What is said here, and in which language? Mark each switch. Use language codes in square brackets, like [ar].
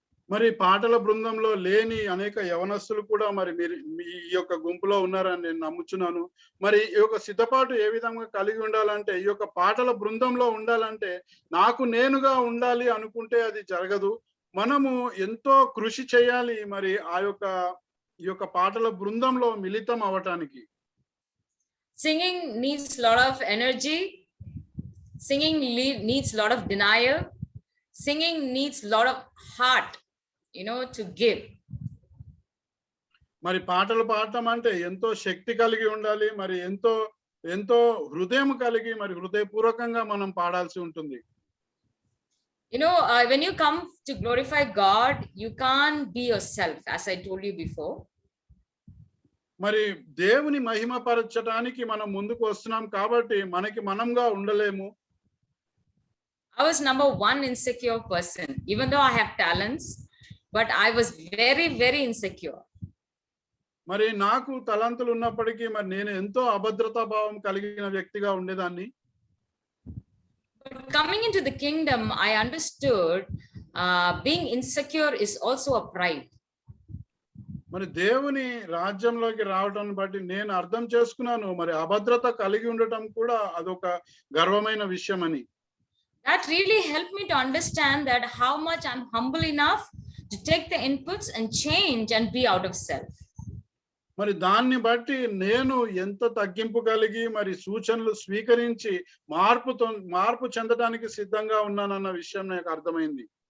[te] మరి పాటల బృందంలో లేని అనేక యవనస్తులు కూడా మరి మీరు మీ ఈ యొక్క గుంపులో ఉన్నారని నేను నమ్ముచున్నాను. మరి ఈ యొక్క సిద్ధపాటు ఏ విధంగా కలిగి ఉండాలంటే, ఈ యొక్క పాటల బృందంలో ఉండాలంటే నాకు నేనుగా ఉండాలి అనుకుంటే అది జరగదు. మనము ఎంతో కృషి చేయాలి మరి ఈ యొక్క పాటల బృందంలో మిళితం అవ్వటానికి. [en] Singing needs a lot of energy. Singing needs a lot of denial. Singing needs a lot of heart, to give. [te] మరి పాటలు పాడటం అంటే ఎంతో శక్తి కలిగి ఉండాలి. మరి ఎంతో హృదయం కలిగి మరి హృదయపూర్వకంగా మనం పాడాల్సి ఉంటుంది. [en] When you come to glorify God, you can't be yourself, as I told you before. [te] మరి దేవుని మహిమపరచడానికి మనం ముందుకు వస్తున్నాం కాబట్టి మనకి మనంగా ఉండలేము. [en] I was number one insecure person, even though I have talents, but I was very, very insecure. [te] మరి నాకు తలంతులు ఉన్నప్పటికీ మరి నేను ఎంతో అభద్రతా భావం కలిగిన వ్యక్తిగా ఉండేదాన్ని. [en] But coming into the kingdom, I understood being insecure is also a pride. [te] మరి దేవుని రాజ్యంలోకి రావడం బట్టి నేను అర్థం చేసుకున్నాను, మరి అభద్రత కలిగి ఉండటం కూడా అదొక గర్వమైన విషయం అని. [en] That really helped me to understand that how much I'm humble enough to take the inputs and change and be out of self. [te] మరి దాన్ని బట్టి నేను ఎంత తగ్గింపు కలిగి మరి సూచనలు స్వీకరించి మార్పు చెందడానికి సిద్ధంగా ఉన్నానన్న విషయం నాకు అర్థమైంది.